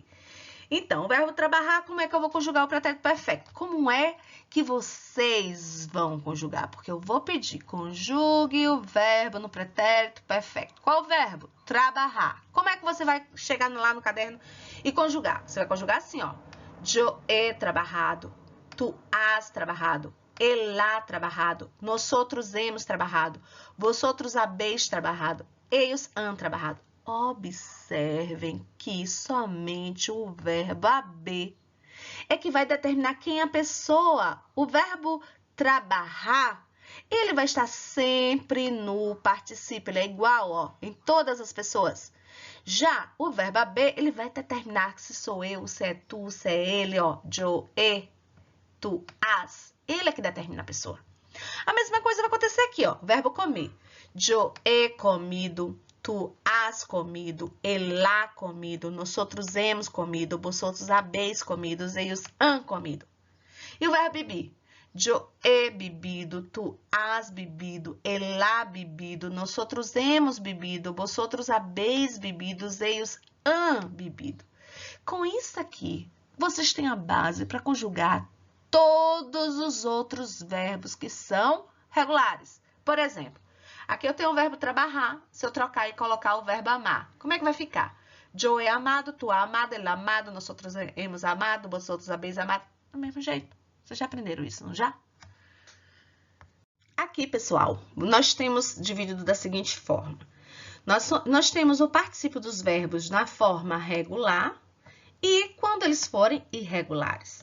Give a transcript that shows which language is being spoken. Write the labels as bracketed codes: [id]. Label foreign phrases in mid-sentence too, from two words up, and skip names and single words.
[pt] Então, o verbo trabalhar, como é que eu vou conjugar o pretérito perfeito? Como é que vocês vão conjugar? Porque eu vou pedir, conjugue o verbo no pretérito perfeito. Qual verbo? Trabalhar. Como é que você vai chegar lá no caderno e conjugar? Você vai conjugar assim, ó. [es] Yo he trabajado, tu has trabajado, él ha trabajado, nosotros hemos trabajado, vosotros habéis trabajado, ellos han trabajado. [pt] Observem que somente o verbo haber é que vai determinar quem é a pessoa. O verbo trabalhar, ele vai estar sempre no particípio, ele é igual, ó, em todas as pessoas. Já o verbo haber, ele vai determinar se sou eu, se é tu, se é ele, ó, [es] yo, he, tu, has. [pt] Ele é que determina a pessoa. A mesma coisa vai acontecer aqui, ó, verbo comer. [es] Yo he comido, tu has comido, él ha comido, nosotros hemos comido, vosotros habéis comido, ellos han comido. [pt] E o verbo beber? [es] Yo he bebido, tu has bebido, él ha bebido, nosotros hemos bebido, vosotros habéis bebido, ellos han bebido. [pt] Com isso aqui, vocês têm a base para conjugar todos os outros verbos que são regulares. Por exemplo, aqui eu tenho o verbo trabalhar, se eu trocar e colocar o verbo amar. Como é que vai ficar? [es] Yo he amado, tu ha amado, él ha amado, nosotros hemos amado, vosotros habéis amado. [pt] Do mesmo jeito. Vocês já aprenderam isso, não já? Aqui, pessoal, nós temos dividido da seguinte forma. Nós temos o particípio dos verbos na forma regular e quando eles forem irregulares.